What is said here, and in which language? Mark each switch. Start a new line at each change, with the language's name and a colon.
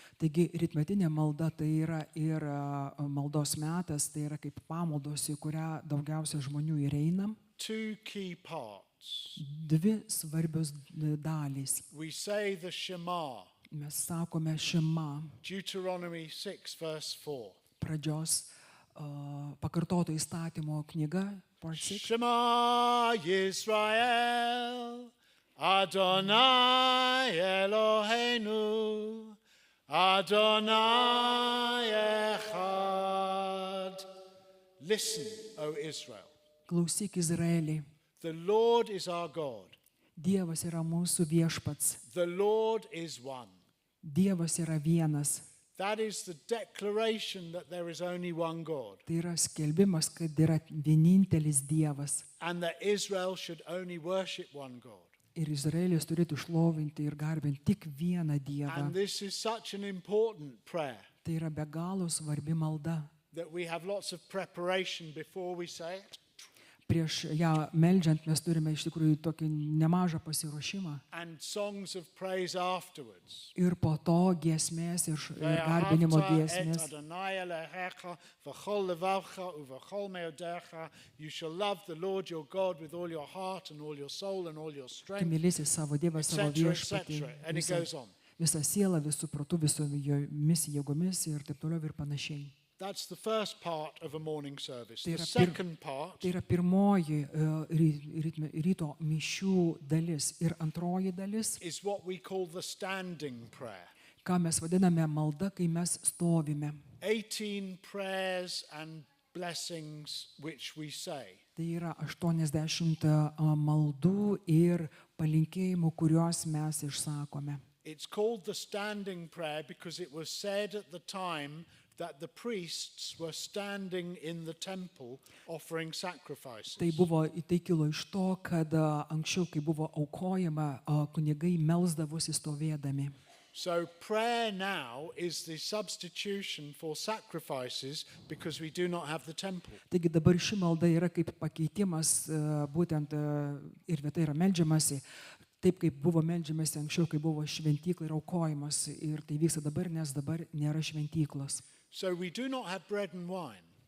Lithuanian: Taigi rytmetinė malda tai yra ir maldos metas, tai yra kaip pamaldos, į kurią daugiausia žmonių ir einam.
English: two key parts.
Lithuanian: Dvi svarbios dalys.
English: We say the Shema,
Lithuanian: Mes sakome Šema,
English: Deuteronomy 6 verse 4.
Lithuanian: pradžios pakartoto įstatymo knyga, part 6.
Hebrew: Shema Yisrael, Adonai Eloheinu, Adonai Echad.
English: Listen, O Israel,
Lithuanian: Klausyk Izraelį,
English: the Lord is our God,
Lithuanian: Dievas yra mūsų viešpats,
English: the Lord is one.
Lithuanian: Dievas yra vienas.
English: That is the declaration that there is only one God,
Lithuanian: Tai yra skelbimas, kad yra vienintelis Dievas.
English: and that Israel should only worship one God.
Lithuanian: Ir Izraelis turėtų šlovinti ir garbinti tik vieną Dievą.
English: And this is such an important prayer
Lithuanian: Tai yra be galo svarbi malda.
English: that we have lots of preparation before we say it.
Lithuanian: Prieš ją meldžiant mes turime iš tikrųjų tokį nemažą pasiruošimą.
English: And songs of praise afterwards.
Lithuanian: Ir po to giesmės ir garbinimo
Hebrew: Ve'ahavta et
Lithuanian: giesmės.
Hebrew: Adonai Elohecha v'chol levavcha uv'chol meodecha.
English: You shall love the Lord your God with all your heart and all your soul and all your
Lithuanian: Tu
English: strength,
Lithuanian: mylėsi savo Dievą, savo
English: etc.,
Lithuanian: viešpatį,
English: etc. And it goes on.
Lithuanian: visą sielą, visų protų, visomis jėgomis ir taip toliau ir panašiai.
English: That's the first part of a morning service. The
Lithuanian: Tira pir-
English: second part
Lithuanian: Tai yra pirmoji ryto mišių dalis ir antroji dalis,
English: is what we call the standing prayer.
Lithuanian: ką mes vadiname malda, kai mes stovime.
English: 18 prayers and blessings which we say.
Lithuanian: Tai yra 80 maldų ir palinkėjimų, kuriuos mes išsakome.
English: It's called the standing prayer because it was said at the time that the priests were standing in the temple offering sacrifices.
Lithuanian: Tai kilo iš to, kad anksčiau, kai buvo aukojama, kunigai melsdavosi stovėdami.
English: So prayer now is the substitution for sacrifices because we do not have the temple.
Lithuanian: Taigi dabar ši malda yra kaip pakeitimas, būtent ir vieta yra meldžiamasi, taip kaip buvo meldžiamasi anksčiau, kai buvo šventykla ir aukojimas. Ir tai vyksta dabar, nes dabar nėra šventyklos.
English: So we do not have bread and wine.